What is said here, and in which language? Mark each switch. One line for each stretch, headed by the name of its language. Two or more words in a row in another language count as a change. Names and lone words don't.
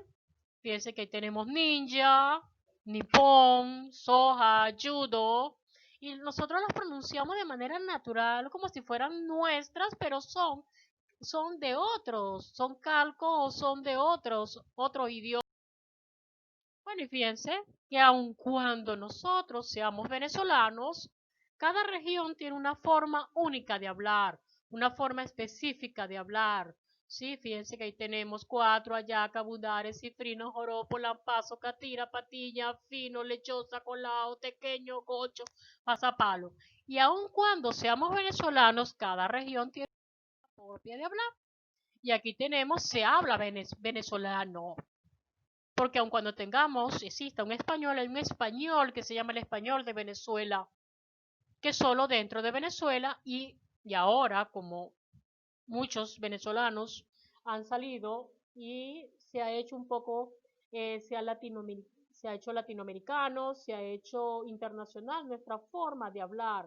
Spanish: Fíjense que ahí tenemos ninja, nipón, soja, judo, y nosotros las pronunciamos de manera natural, como si fueran nuestras, pero son de otros, son calcos o son de otros idiomas. Bueno, y fíjense que aun cuando nosotros seamos venezolanos, cada región tiene una forma única de hablar, una forma específica de hablar. Sí, fíjense que ahí tenemos cuatro, ayaca, budare, cifrino, joropo, lampazo, catira, patilla, fino, lechosa, colao, tequeño, gocho, pasapalo. Y aun cuando seamos venezolanos, cada región tiene una propia de hablar. Y aquí tenemos, se habla venezolano. Porque aun cuando exista un español, hay un español que se llama el español de Venezuela, que solo dentro de Venezuela y ahora, como muchos venezolanos han salido y se ha hecho un poco, se ha hecho latinoamericano, se ha hecho internacional nuestra forma de hablar.